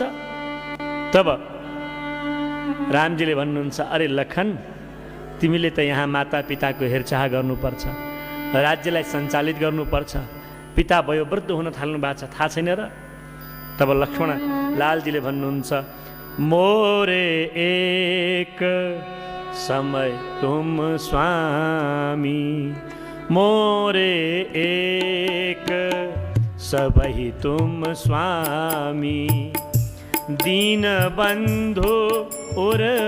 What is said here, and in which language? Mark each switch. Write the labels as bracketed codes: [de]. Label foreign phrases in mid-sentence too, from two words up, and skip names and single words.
[ne] तब रामजीले भन्नुहुन्छ अरे लखन तिमीले त यहाँ माता पिताको हेरचाह गर्नुपर्छ, राज्यलाई सञ्चालित गर्नुपर्छ, पिता वयोवृद्ध हुन थाल्नु भएको छ, थाहा छैन र? [awa] तब लक्ष्मण लालजीले भन्नुहुन्छ मोरे एक समय तुम स्वामी, मोरे एक सबहि तुम स्वामी, दीन बंधु उर